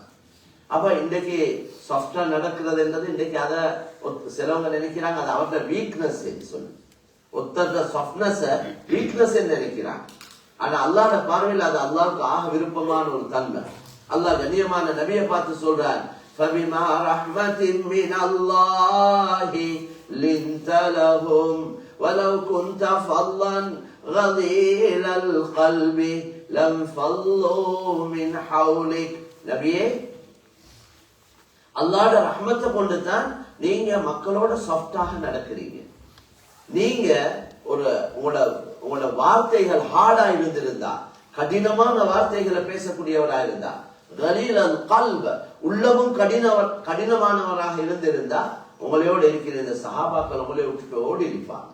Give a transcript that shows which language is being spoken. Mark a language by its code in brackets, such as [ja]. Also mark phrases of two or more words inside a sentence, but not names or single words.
[ta] அப்ப இன்றைக்கு சாஃப்டா நடக்கிறது என்றது இன்றைக்கு அத சிலவங்க நினைக்கிறாங்க அது அவரோட வீக்னஸ் சொல்லு, ஒருத்தரோட [en] softness weakness [ta] நினைக்கிறாங்க. ஆனா அல்லாஹ்வோட பார்வையில் அது அல்லாஹ்வுக்கு ஆக விருப்பமான ஒரு தன்மை. அல்லாஹ் கண்ணியமான நபியை பார்த்து சொல்றார், [ar] فَبِمَا رَحْمَةٍ مِّنَ اللَّهِ لِنْتَ لَهُمْ وَلَوْ كُنْتَ فَظًّا غَلِيظَ الْقَلْبِ لَانفَضُّوا مِنْ حَوْلِكَ. [ta] நபியே, அல்லாஹ்வோட ரஹ்மத்தை கொண்டு தான் நீங்க மக்களோட சாஃப்டாக நடக்கிறீங்க. நீங்க உங்களோட வார்த்தைகள் ஹார்டா இருந்திருந்தா, கடினமான வார்த்தைகளை பேசக்கூடியவராக இருந்தா, [ar] غليظ القلب, [ta] உள்ளமும் கடினமானவராக இருந்திருந்தா, உங்களோட இருக்கிற இந்த சஹாபாக்கள் உங்களை விட்டுட்டு ஓடி இருப்பாங்க.